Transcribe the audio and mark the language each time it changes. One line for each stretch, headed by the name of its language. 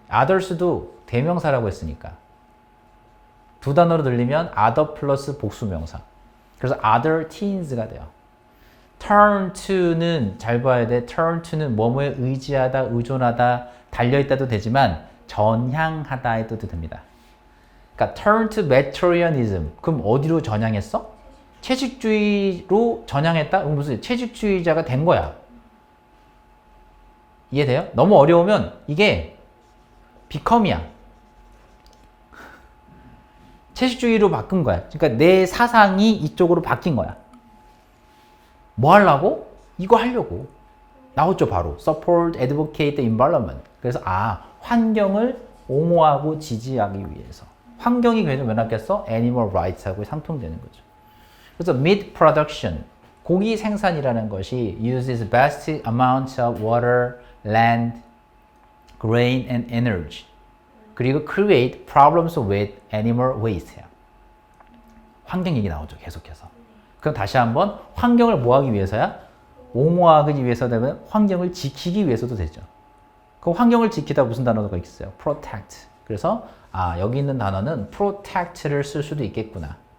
Korean: others도 대명사라고 했으니까. 두 단어로 늘리면 other 플러스 복수명사. 그래서 other teens가 돼요.
English: turn to
Korean: 는 잘 봐야 돼. turn to는 뭐뭐에 의지하다, 의존하다, 달려있다도 되지만 전향하다 해도 됩니다. 그러니까
English: turn to vegetarianism.
Korean: 그럼 어디로 전향했어? 채식주의로 전향했다? 무슨 채식주의자가 된 거야. 이해돼요? 너무 어려우면 이게 become이야. 채식주의로 바꾼 거야. 그러니까 내 사상이 이쪽으로 바뀐 거야. 뭐 하려고? 이거 하려고. 나왔죠 바로.
English: support, advocate the environment.
Korean: 그래서 환경을 옹호하고 지지하기 위해서. 환경이 그래도 왜 낫겠어? animal rights하고 상통되는 거죠.
English: 그래서 meat production,
Korean: 고기 생산이라는 것이
English: uses vast amounts of water, land, grain and energy.
Korean: 그리고
English: create problems with animal waste.
Korean: 환경 얘기 나오죠 계속해서. 그럼 다시 한번 환경을 뭐 하기 위해서야? 옹호하기 위해서 되면 환경을 지키기 위해서도 되죠. 그럼 환경을 지키다 무슨 단어가 있어요?
English: protect.
Korean: 그래서 여기 있는 단어는 protect를 쓸 수도 있겠구나.